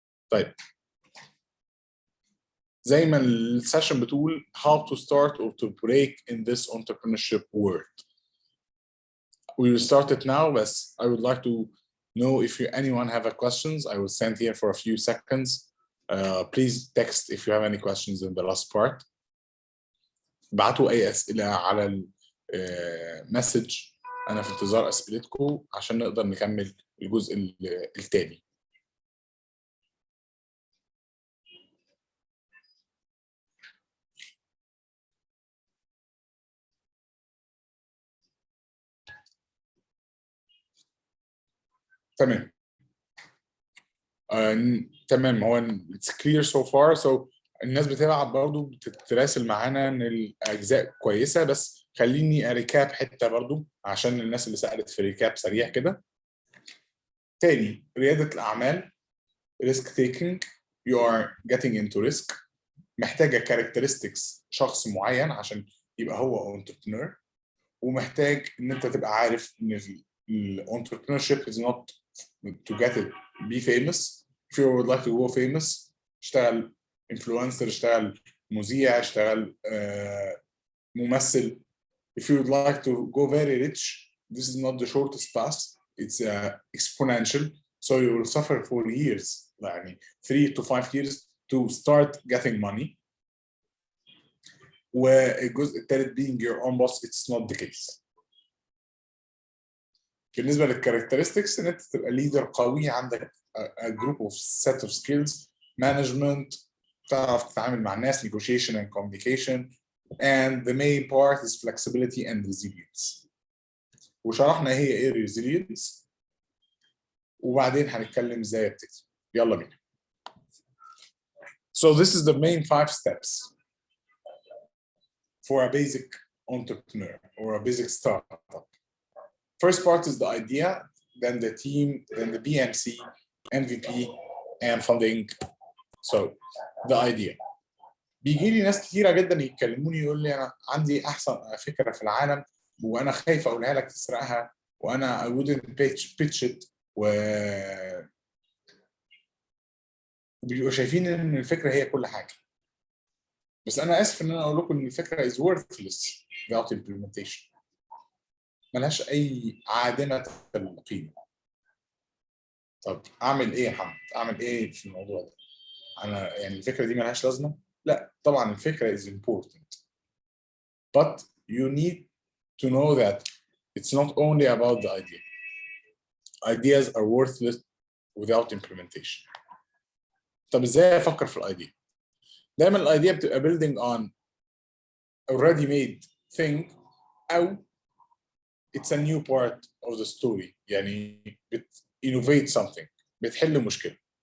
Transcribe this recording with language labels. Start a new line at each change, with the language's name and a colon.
Arabic: طيب زي ما السيشن بتقول
English: how to start or to break in this entrepreneurship world. We will start it now, but I would like to know if anyone have a questions. I will stand here for a few seconds. Please text if you have any questions in the last part.
Arabic: بعتوا أي أسئلة على المسج. أنا في انتظار أسئلتكم عشان نقدر نكمل الجزء التاني. تمام. تمام.
English: هو it's clear so far.
Arabic: So الناس بتبعت برضو بتتراسل معانا ان الاجزاء كويسه، بس خليني اريكاب حته برضو عشان الناس اللي سالت في ريكاب سريع كده. تاني، رياده الاعمال
English: risk taking. You are getting into risk.
Arabic: محتاجه characteristics شخص معين عشان يبقى هو entrepreneur، ومحتاج ان انت تبقى عارف ان
English: entrepreneurship is not to get it be famous. If you would like to go famous,
Arabic: اشتغل influencer، اشتغل مذيع، اشتغل ممثل.
English: If you would like to go very rich, this is not the shortest path. It's exponential. So you will suffer for years, يعني 3 to 5 years to start getting money.
Arabic: والجزء الثالث
English: being your own boss, it's not the case.
Arabic: بالنسبه للكاركترستكس ان انت تبقى ليدر قوي، عندك
English: a group of set of skills, management،
Arabic: تعرف تتعامل مع الناس،
English: negotiation and communication, and the main part is flexibility and resilience.
Arabic: وشرحنا هي ايه resilience، وبعدين هنتكلم ازاي ابتدي. يلا بينا.
English: So this is the main 5 steps for a basic entrepreneur or a basic startup. First part is the idea, then the team, then the BMC, MVP, and funding. So the idea.
Arabic: بيجي لي ناس كتيرة جدا يتكلموني يقول لي أنا عندي أحسن فكرة في العالم وأنا خايف أقولها لك تسرقها، وأنا
English: I wouldn't pitch it،
Arabic: وبيبقوا شايفين إن الفكرة هي كل حاجة. بس أنا آسف إن أنا أقول لكم إن الفكرة
English: is worthless without implementation.
Arabic: ملهاش أي عادمة القيمة. طب أعمل إيه يا محمد؟ أعمل إيه في الموضوع ده؟ أنا يعني الفكرة دي ملهاش لازمة؟ لا، طبعًا الفكرة
English: is important. But you need to know that it's not only about the idea. Ideas are worthless without implementation.
Arabic: طب إزاي أفكر في الأيديا؟ دايماً الأيديا بتبقى
English: building on already made thing، أو it's a new part of the story، يعني innovate something،
Arabic: بتحل مشكلة.